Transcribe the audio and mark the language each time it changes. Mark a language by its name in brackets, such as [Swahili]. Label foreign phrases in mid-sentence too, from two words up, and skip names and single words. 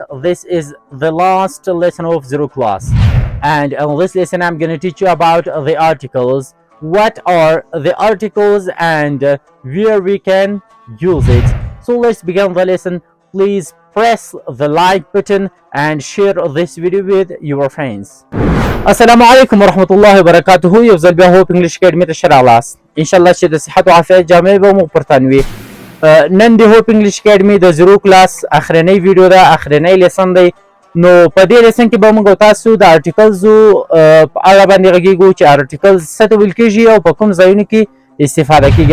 [English] This is the last lesson of zero class, and in this lesson I'm going to teach you about the articles. What are the articles and where we can use it. So let's begin the lesson. Please press the like button and share this video with your friends. [Arabic] السلام عليكم ورحمة الله وبركاته. [Pashto] یو ځل بیا هوپ انګلیش اکیډمي ته ښه راغلاست. انشاءالله چې د صحت او عافیت جامې به مو پر تن وي. نن د هوپ انګلیش اکیډمي د زیرو کلاس اخرنۍ ویډیو ده، اخرنۍ لیسن دی. نو په دې لیسن کې به موږ تاسو د ارټیکلزو په اړه باندې غږیږو چې ارټیکلز څه ته ویل کېږي او په کوم ځایونو کې استفاده کېږي.